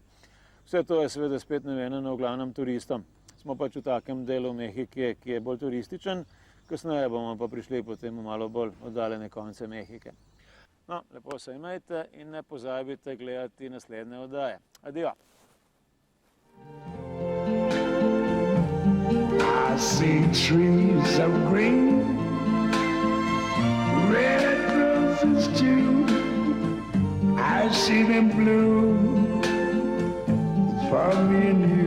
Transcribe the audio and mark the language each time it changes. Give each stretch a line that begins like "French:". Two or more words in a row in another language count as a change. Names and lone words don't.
Slovenian: Vse to je seveda spet namenjeno v glavnem turistom. Smo pač v takem delu Mehike, ki je bolj turističen, kasneje bomo pa prišli potem v malo bolj oddaljene konce Mehike. No, lepo se imejte in ne pozabite gledati naslednje oddaje. Adijo.
English: I see trees of green, red roses too. I see them bloom for me and you.